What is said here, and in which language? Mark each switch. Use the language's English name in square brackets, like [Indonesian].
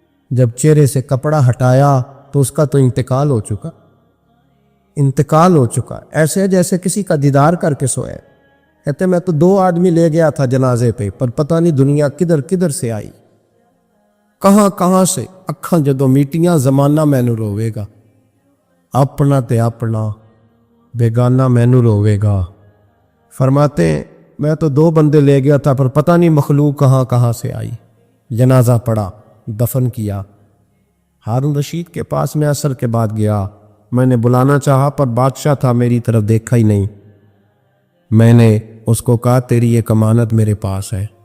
[Urdu] جب چہرے سے کپڑا ہٹایا تو اس کا تو انتقال ہو چکا, انتقال ہو چکا. ایسے جیسے کسی کا دیدار کر کے سوئے. کہتے میں تو 2 آدمی لے گیا تھا جنازے پہ, پر پتہ نہیں دنیا کدھر کدھر سے آئی, کہاں کہاں سے. [Punjabi] اکھاں جدوں میٹیاں زمانہ مینوں روے گا, اپنا تے اپنا بیگانہ مینوں روے گا. [Urdu] فرماتے ہیں میں تو 2 بندے لے گیا تھا پر پتہ نہیں مخلوق کہاں کہاں سے آئی. جنازہ پڑا, دفن کیا. ہارون رشید کے پاس میں عصر کے بعد گیا. میں نے بلانا چاہا پر بادشاہ تھا, میری طرف دیکھا ہی نہیں. میں نے اس کو کہا تیری ایک امانت میرے پاس ہے.